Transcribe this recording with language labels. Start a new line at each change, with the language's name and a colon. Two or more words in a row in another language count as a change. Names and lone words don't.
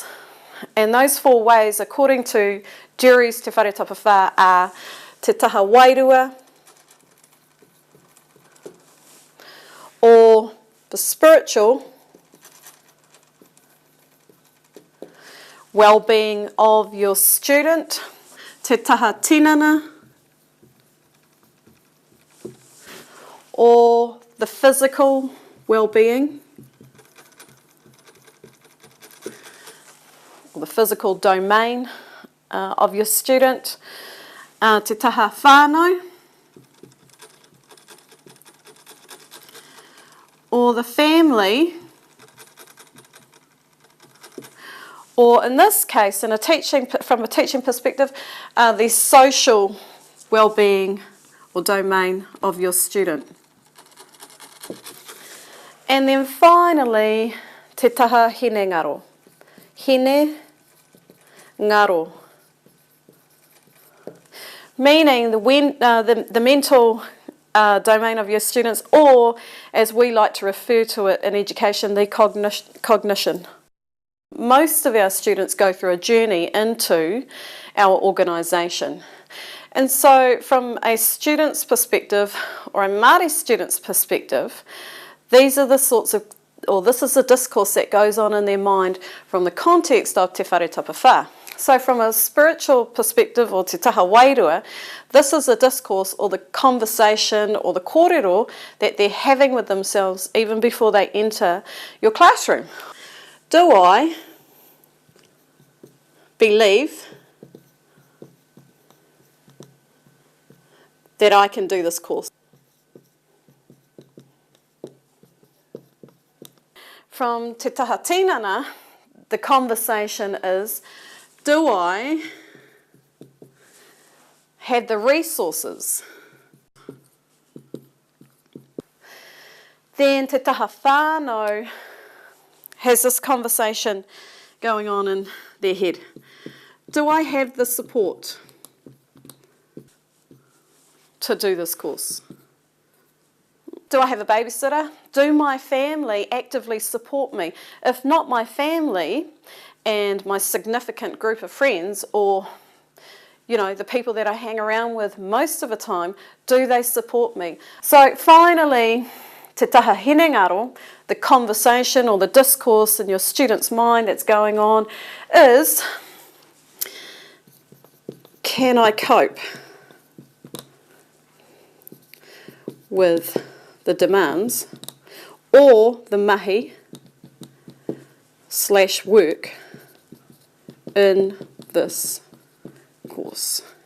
English: And those 4 ways, according to Jury's Te Whare Tapa Whā, are
Māori: te taha wairua,
English: or the spiritual well-being of your student,
Māori: te taha tinana,
English: or the physical well-being, or the physical domain of your student,
Māori: te taha whānau,
English: or the family, or in this case, from a teaching perspective, the social well-being or domain of your student. And then finally,
Māori: te taha hine ngaro. Hine ngaro.
English: Meaning the mental domain of your students, or as we like to refer to it in education, the cognition. Most of our students go through a journey into our organisation. And so from a student's perspective, or a Māori student's perspective, these are the sorts of, or this is the discourse that goes on in their mind from the context of Te Whare Tapa Whā. So from a spiritual perspective, or
Māori: te taha wairua,
English: this is the discourse or the conversation or the kōrero that they're having with themselves even before they enter your classroom. Do I believe that I can do this course?
Māori: From te taha tinana,
English: the conversation is, do I have the resources? Then
Māori: te taha whānau
English: has this conversation going on in their head. Do I have the support to do this course? Do I have a babysitter? Do my family actively support me? If not my family and my significant group of friends, or the people that I hang around with most of the time, do they support me? So finally,
Māori: te taha hine ngaro,
English: the conversation or the discourse in your student's mind that's going on is, can I cope with the demands or the mahi / work in this course?